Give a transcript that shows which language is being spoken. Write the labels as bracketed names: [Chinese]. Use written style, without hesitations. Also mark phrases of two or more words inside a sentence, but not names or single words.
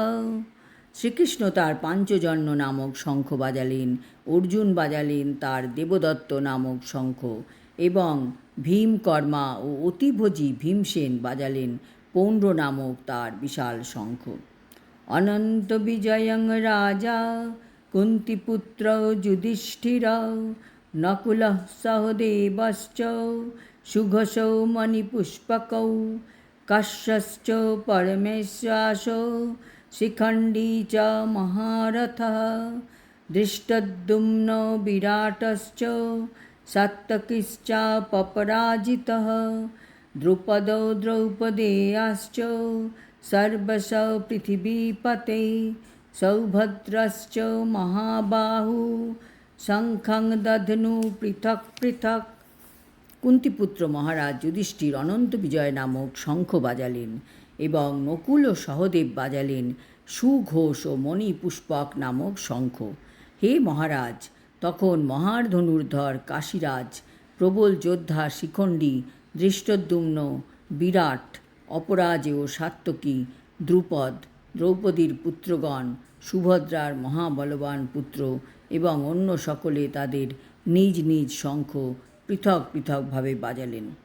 [Bangla] শ্রীকৃষ্ণ তার পাঞ্চজন্য নামক শঙ্খ বাজালেন, অর্জুন বাজালেন তার দেবদত্ত নামক শঙ্খ এবং ভীমকর্মা ও অতিভোজী ভীমসেন বাজালেন পৌণ্ড্র নামক তার বিশাল শঙ্খ। [Sanskrit] অনন্ত বিজয়ং রাজা কুন্তিপুত্র যুধিষ্ঠির নকুলঃ সহদেবশ্চ সুঘোষৌ মণিপুষ্পকৌ কাশ্যশ্চ পরমেশ্বাসো শিখণ্ডী চ মহারথः ধৃষ্টদ্যুম্ন বিরাটশ্চ সাত্যকিশ্চাপরাজিতः দ্রুপদো দ্রৌপদেয়াশ্চ সর্বশ পৃথিবীপতে সৌভদ্রশ্চ মহাবাহু শঙ্খং দধ্নু পৃথক পৃথক। [Bangla] কুন্তিপুত্র মহারাজ যুধিষ্ঠির অনন্ত বিজয় নামক শঙ্খ বাজালেন এবং নকুল ও সহদেব বাজালেন সুঘোষ ও মণিপুষ্পক নামক শঙ্খ। হে মহারাজ, তখন মহার ধনুর্ধর কাশীরাজ, প্রবল যোদ্ধা শিখণ্ডী, ধৃষ্টদ্যুম্ন, বিরাট, অপরাজেয় সাত্যকী, দ্রুপদ, দ্রৌপদীর পুত্রগণ, সুভদ্রার মহাবলবান পুত্র এবং অন্য সকলে তাদের নিজ নিজ শঙ্খ পৃথক পৃথকভাবে বাজালেন।